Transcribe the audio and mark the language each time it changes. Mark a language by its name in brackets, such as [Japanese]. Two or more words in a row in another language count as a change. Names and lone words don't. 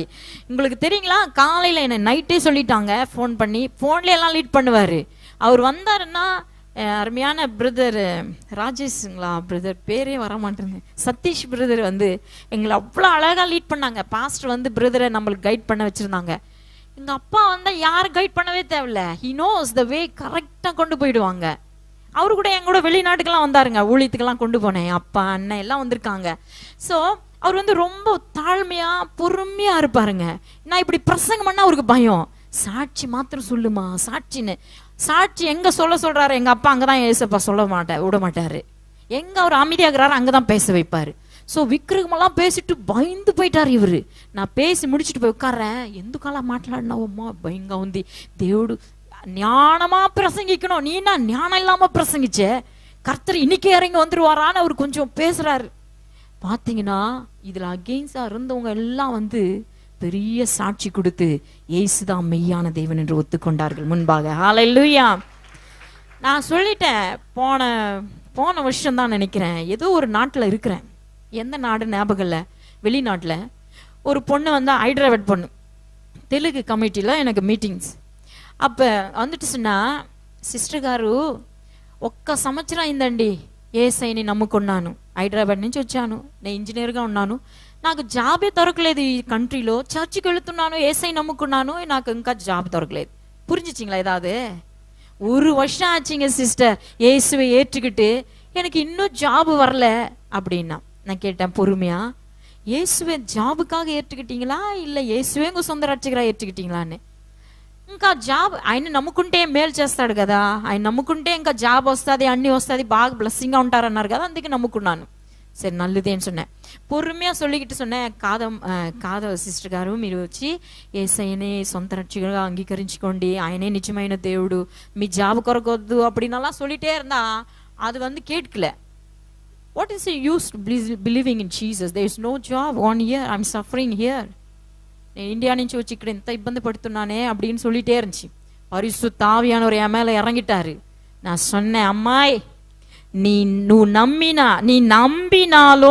[Tamil] உங்களுக்கு தெரியுங்களா, காலையில என்ன நைட்டே சொல்லிட்டாங்க, ஃபோன் பண்ணி ஃபோன்ல எல்லாம் லீட் பண்ணுவாரு. அவர் வந்தாருன்னா, அருமையான பிரதர் ராஜேஷுங்களா, பிரதர் பேரே வர மாட்டேங்க, சதீஷ் பிரதர் எங்களை அவ்வளோ அழகா லீட் பண்ணாங்க. பாஸ்டர் பிரதரை நம்மளுக்கு கைட் பண்ண வச்சிருந்தாங்க. எங்க அப்பா யாரும் கைட் பண்ணவே தேவையில்ல, [English] He knows the way, [Tamil] கரெக்டா கொண்டு போயிடுவாங்க. அவரு கூட என் கூட வெளிநாட்டுக்கெல்லாம் வந்தாருங்க, ஊழியத்துக்கெல்லாம் கொண்டு போனேன். அப்பா அண்ணன் எல்லாம் வந்திருக்காங்க. ஸோ அவர் ரொம்ப தாழ்மையா பொறுமையா இருப்பாருங்க. நான் இப்படி பிரசங்கம் பண்ணா அவருக்கு பயம். சாட்சி மாத்திரம் சொல்லுமா சாட்சின்னு. சாட்சி எங்க சொல்றாரு எங்க அப்பா, அங்கதான் ஏசப்பா விட மாட்டாரு. எங்க அவர் அமைதியாகிறாரு அங்கதான் பேச வைப்பாரு. ஸோ விக்கிரகமெல்லாம் பேசிட்டு பயந்து போயிட்டாரு இவரு. நான் பேசி முடிச்சுட்டு போய் உட்கார்றேன். [Telugu] ఎందుకలా మాట్లాడినావమ్మా, భయంగా ఉంది, దేవుడు [Tamil] ஞானமா பிரசங்கிக்கணும், நீ என்ன ஞானம் இல்லாம பிரசங்கிச்ச, கர்த்தர் இன்னைக்கே இறங்கி வந்துருவாரான்னு அவர் கொஞ்சம் பேசுறாரு. பாத்தீங்கன்னா இதுல அகெயின்ஸ்டா இருந்தவங்க எல்லாம் பெரிய சாட்சி கொடுத்து இயேசுதான் மெய்யான தேவன் என்று ஒத்துக்கொண்டார்கள் முன்பாக. ஹல்லேலூயா. நான் சொல்லிட்டேன், போன வருஷம் தான் நினைக்கிறேன், ஏதோ ஒரு நாட்டுல இருக்கிறேன், எந்த நாடு ஞாபகம் இல்லை, வெளிநாட்டுல ஒரு பொண்ணு ஹைதராபாத் பொண்ணு, தெலுங்கு கமிட்டில எனக்கு மீட்டிங்ஸ். அப்ப சொன்னா, [Telugu] సిస్టర్ గారు ఒక్క సంవత్సరం అయిందండి ఏసైని నమ్ముకున్నాను, హైదరాబాద్ నుంచి వచ్చాను, నేను ఇంజనీర్గా ఉన్నాను, నాకు జాబే దొరకలేదు ఈ కంట్రీలో, చర్చికి వెళుతున్నాను, ఏసై నమ్ముకున్నాను, నాకు ఇంకా జాబ్ దొరకలేదు. [Tamil] புரிஞ்சிச்சிங்களா? ஏதாவது ஒரு வருஷம் ஆச்சுங்க சிஸ்டர் இயேசுவை ஏற்றுக்கிட்டு, எனக்கு இன்னும் ஜாப் வரல அப்படின்னா. நான் கேட்டேன் பொறுமையா, இயேசுவை ஜாபுக்காக ஏற்றுக்கிட்டீங்களா இல்ல இயேசுவே உங்க சொந்த ரட்சகரா ఏற்றுக்கிட்டீங்களான்னு. [Telugu] ఇంకా జాబ్ ఆయన నమ్ముకుంటే మేలు చేస్తాడు కదా, ఆయన నమ్ముకుంటే ఇంకా జాబ్ వస్తుంది, అన్ని వస్తుంది, బాగా బ్లెస్సింగ్గా ఉంటారన్నారు కదా, అందుకే నమ్ముకున్నాను. సరే నల్లుదేని [Tamil] சொன்னேன். பொறுமையா சொல்லிக்கிட்டு சொன்னேன், [Telugu] కాద సిస్టర్ గారు, మీరు వచ్చి యేసయ్యనే సొంత రక్షకుడిగా అంగీకరించుకోండి, ఆయనే నిజమైన దేవుడు, మీ జాబ్ కొరకొద్దు [Tamil] அப்படின்னெல்லாம் சொல்லிட்டே இருந்தா அது கேட்கல. [English] What is the use believing in Jesus? There is no job on here, I'm suffering here. [Telugu] இந்தியா నుంచి వచ్చి ఇక్కడ ఎంత ఇబ్బంది పడుతున్నానే [Tamil] அப்படின்னு சொல்லிட்டே இருந்துச்சு. பரிசுத்த ஆவியானவர் என் மேல இறங்கிட்டாரு. நான் சொன்னேன், அம்மாய் நீ நம்பினாலும்